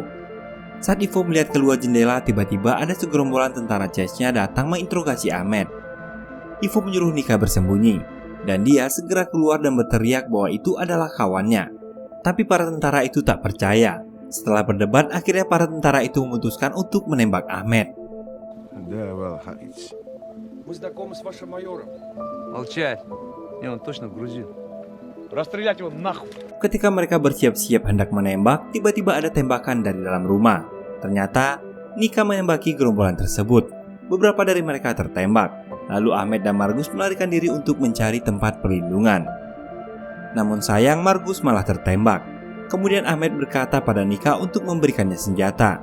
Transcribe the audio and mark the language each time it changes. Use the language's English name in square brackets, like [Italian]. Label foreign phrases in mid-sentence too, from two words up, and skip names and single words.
[Indonesian] Saat Ivo melihat keluar jendela, tiba-tiba ada segerombolan tentara Chechnya datang menginterogasi Ahmed. Ivo menyuruh Nika bersembunyi, dan dia segera keluar dan berteriak bahwa itu adalah kawannya. Tapi para tentara itu tak percaya. Setelah berdebat, akhirnya para tentara itu memutuskan untuk menembak Ahmed. [Russian] Да, Валхаич. Мы знакомы с вашим майором. Молчать. Не, он точно грузин. Расстрелять его нахуй. [Indonesian] Ketika mereka bersiap-siap hendak menembak, tiba-tiba ada tembakan dari dalam rumah. Ternyata, Nika menembaki gerombolan tersebut. Beberapa dari mereka tertembak. Lalu Ahmed dan Margus melarikan diri untuk mencari tempat perlindungan. Namun sayang, Margus malah tertembak. Kemudian Ahmed berkata pada Nika untuk memberikannya senjata.